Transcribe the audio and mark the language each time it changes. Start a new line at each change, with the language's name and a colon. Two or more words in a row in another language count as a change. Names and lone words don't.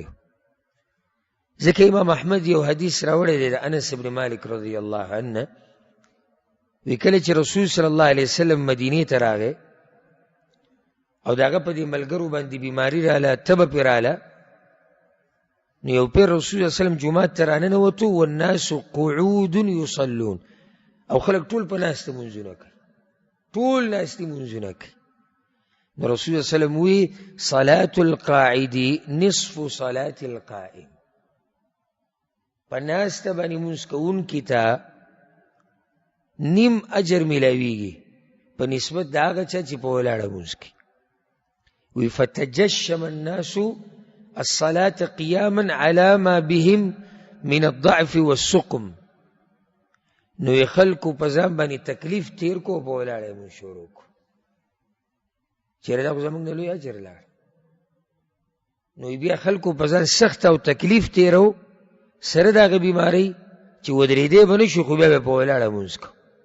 Pashto: ځکه امام احمد یو حدیث راوړی دی د انس بن مالک
Arabic: رضی الله عنه،
Pashto: وی کله چې رسول
Arabic: صلی الله علیه وسلم
Pashto: مدینې ته راغی او د هغه په دې ملګرو باندې بیماري راله، تبه پرې راله، نو یو پیر رسول
Arabic: صلی الله علیه وسلم
Pashto: جومات ته راننوتو،
Arabic: والناس قعود یصلون،
Pashto: او خلک ټول په ناسته لمونځونه کوي، ټول ناستې لمونځونه کوي.
Arabic: نو رسول صلی الله علیه وسلم وی صلاة القاعد نصف صلاة القائم،
Pashto: په ناسته باندې لمونځ کوونکي ته نیم اجر میلاویږي په نسبت د هغه چا چې په ولاړه لمونځ کوي.
Arabic: وی فتجشم الناس الصلاة قياما على ما بهم من الضعف والسقم،
Pashto: نو یې خلکو په ځان باندې تکلیف تیر کو، په ولاړه لمونځ شروع کو. چېرې دا خو زموږ نه لوی اجر لاړ، نو بیا خلکو په ځان سخت او تکلیف تیرو، سره د هغه بیمارۍ چې ودرېدی به نه شو، خو بیا به په ولاړه لمونځ کو.